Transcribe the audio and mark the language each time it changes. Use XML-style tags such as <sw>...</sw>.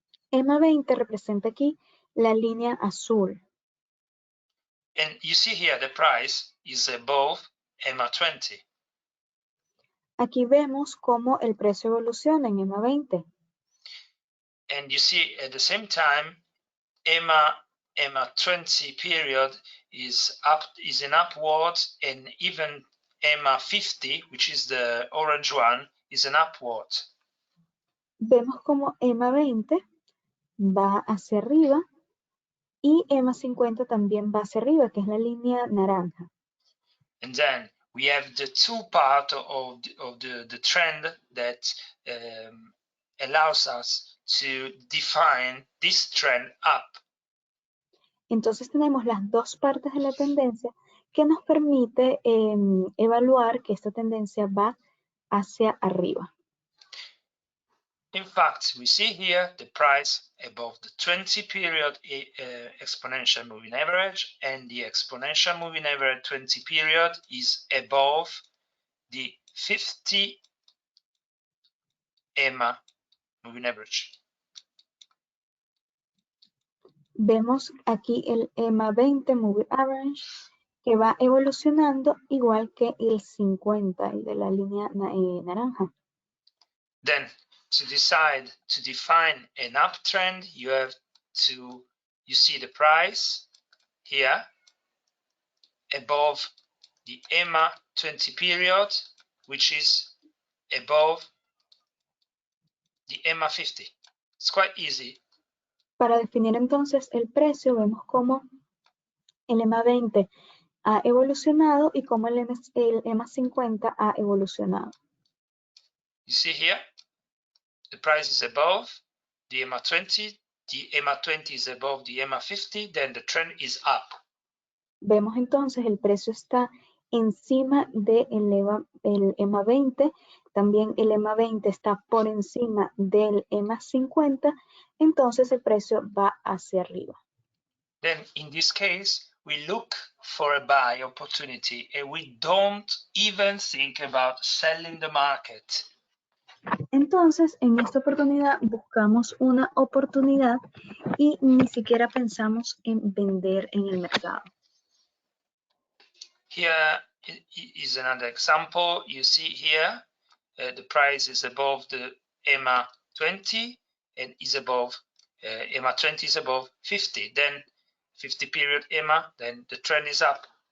<es>EMA 20 representa aquí la línea azul.</es> <en>And you see here the price is above EMA 20.</en> <es>Aquí vemos cómo el precio evoluciona en EMA 20.</es> <en>And you see at the same time, EMA 20 period is in upward, and even EMA 50, which is the orange one, is an upward.</en> <es>Vemos como EMA 20 va hacia arriba y EMA 50 también va hacia arriba, que es la línea naranja.</es> <en>And then we have the two parts of the trend that allows us to define this trend up.</en> <es>Entonces tenemos las dos partes de la tendencia que nos permite evaluar que esta tendencia va hacia arriba.</es> <en>In fact, we see here the price above the 20 period exponential moving average, and the exponential moving average 20 period is above the 50 EMA moving average.</en> <es>Vemos aquí el EMA 20 moving average que va evolucionando igual que el 50, el de la línea naranja.</es> <en>Then, to decide to define an uptrend, you see the price here above the EMA 20 period, which is above the EMA 50. It's quite easy.</en> <es>Para definir entonces el precio, vemos cómo el EMA 20 ha evolucionado y cómo el EMA 50 ha evolucionado.</es> <en>You see here, the price is above the EMA 20, the EMA 20 is above the EMA 50, then the trend is up.</en> <es>Vemos entonces el precio está encima del EMA 20, también el EMA 20 está por encima del EMA 50, entonces el precio va hacia arriba.</es> <en>Then in this case, we look for a buy opportunity and we don't even think about selling the market.</en> <es>Entonces, en esta oportunidad buscamos una oportunidad y ni siquiera pensamos en vender en el mercado.</es> <en>Here is another example. You see here, the price is above the EMA 20 and is above, EMA 20 is above 50. Then 50 period EMA, then the trend is up.</en>